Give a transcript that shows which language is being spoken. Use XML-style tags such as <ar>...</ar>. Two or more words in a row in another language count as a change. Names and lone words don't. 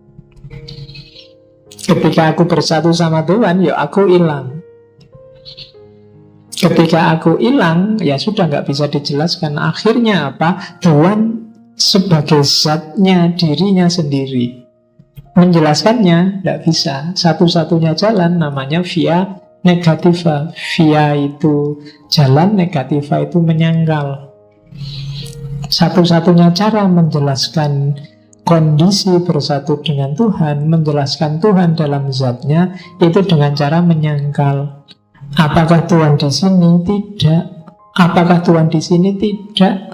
<id>Ketika aku bersatu sama Tuhan, ya aku hilang. Ketika aku hilang, ya sudah nggak bisa dijelaskan. Akhirnya apa? Tuhan sebagai zatnya, dirinya sendiri. Menjelaskannya tidak bisa. Satu-satunya jalan namanya</id> <la>via negativa.</la> <id>Via itu jalan, negativa itu menyangkal. Satu-satunya cara menjelaskan kondisi bersatu dengan Tuhan, menjelaskan Tuhan dalam zatnya, itu dengan cara menyangkal. Apakah Tuhan di sini? Tidak. Apakah Tuhan di sini? Tidak.</id>